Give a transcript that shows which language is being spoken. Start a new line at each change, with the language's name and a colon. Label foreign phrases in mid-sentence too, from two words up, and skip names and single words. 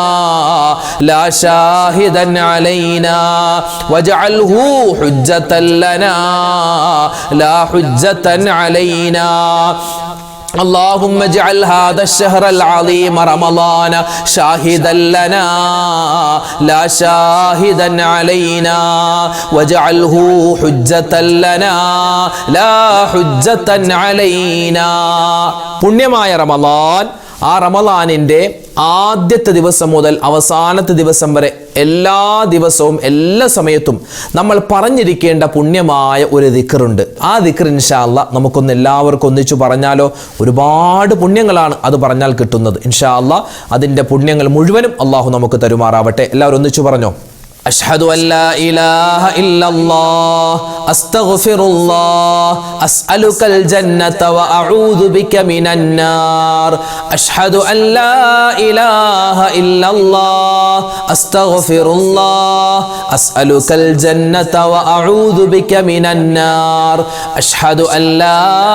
Arabic: لا شاهدا علينا واجعله حجة لنا لا حجة علينا اللهم اجعل هذا الشهر العظيم رمضان شاهدا لنا لا شاهدا علينا واجعله حجة لنا لا حجة علينا
Malayalam: പുണ്യമായ റമളാൻ ആ റമളാനിന്റെ ആദ്യത്തെ ദിവസം മുതൽ അവസാനത്തെ ദിവസം വരെ എല്ലാ ദിവസവും എല്ലാ സമയത്തും നമ്മൾ പറഞ്ഞിരിക്കേണ്ട പുണ്യമായ ഒരു ദിക്റുണ്ട്. ആ ദിക്ർ
Arabic: إن شاء الله
Malayalam: നമുക്കൊന്ന് എല്ലാവർക്കും ഒന്നിച്ചു പറഞ്ഞാലോ? ഒരുപാട് പുണ്യങ്ങളാണ് അത് പറഞ്ഞാൽ കിട്ടുന്നത്.
Arabic: إن شاء الله
Malayalam: അതിൻ്റെ പുണ്യങ്ങൾ മുഴുവനും അള്ളാഹു നമുക്ക് തരുമാറാവട്ടെ. എല്ലാവരും ഒന്നിച്ചു പറഞ്ഞോ?
Arabic: أشهد أن لا إله إلا الله أستغفر الله أسألك الجنة وأعوذ بك من النار أشهد أن لا إله إلا الله أستغفر الله أسألك الجنة وأعوذ بك من النار أشهد أن لا